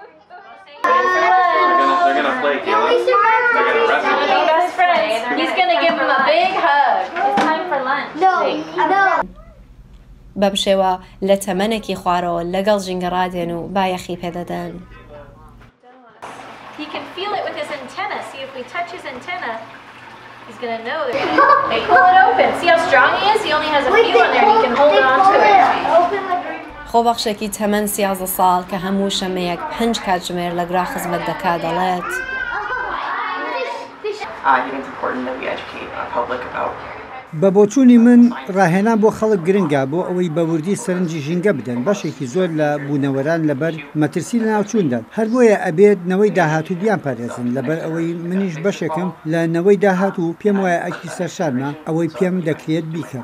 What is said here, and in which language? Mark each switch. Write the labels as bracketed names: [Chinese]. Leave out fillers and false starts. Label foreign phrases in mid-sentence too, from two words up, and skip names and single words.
[Central Kurdish] بەم شێوە لە تەمەنێکی خوارەوە لەگەڵ ژینگە ڕادێن و بایەخی پێدەدەن. [English] He can feel it with his antenna. See if we touch his antenna, he's going to know. Hey, pull it open. See how strong he is? He only has a few on there. He can hold on to it. [Central Kurdish] خۆبەخشێکی تەمەن 13 ساڵ کە هەموو شەمەیەک 5 کاتژمێر لەگرا خزمەت دەکات دەڵێت. بە بۆچوونی من ڕاهێنان بۆ خەڵک گرنگە بۆ ئەوەی بەوردی سەرنجی ژینگە بدەن. بەشێکی زۆر لە بوونەوەران لەبەر مەترسی لە ناوچووندان هەر بۆیە ئەبێت نەوەی داهاتوو بیان پارێزن لەبەر ئەوەی منیش بەشێکم لە نەوەی داهاتوو پێم وایە ئەکی سەرشارمە ئەوەی پێم دەکرێت بیکەم.